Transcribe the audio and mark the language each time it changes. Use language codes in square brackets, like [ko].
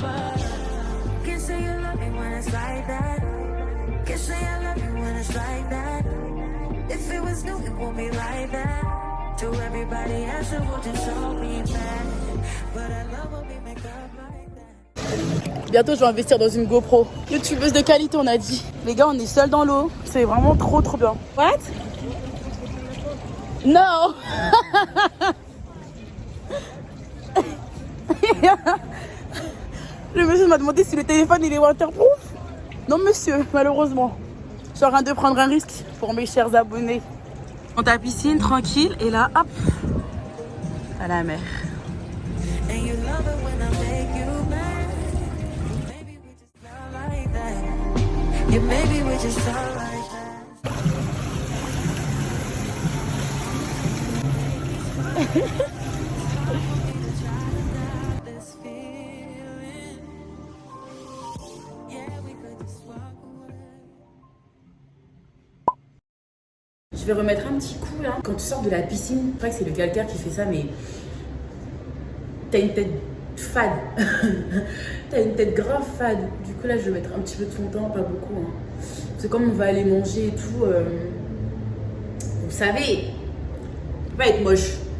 [en] But can't say you love me when it's like that. Can't say I love you when it's like that. If it was new, it won't be like that. To everybody else, it will just all be bad. But I love when we make up like that. [fr] Bientôt, je vais investir dans une GoPro. YouTubeuse de qualité, on a dit. Les gars, on est seuls dans l'eau. C'est vraiment trop bien. [en] What? No. [fr] Le monsieur m'a demandé si le téléphone il est waterproof. Non monsieur, malheureusement. Je suis en train de prendre un risque pour mes chers abonnés. Dans ta piscine, tranquille, et là, hop, à la mer. [en] And you love it when I make you mad. Maybe we just felt like that. Yeah, maybe we just felt like that. This feeling. Yeah, we could just walk away. [fr] Je vais remettre un petit coup là. Quand tu sors de la piscine, je crois que c'est le calcaire qui fait ça, mais t'as une tête fade. T'as une tête grave fade. Du coup là, je vais mettre un petit peu de fond de teint, pas beaucoup. Hein. Parce que comme on va aller manger et tout, vous savez, on peut pas être moche.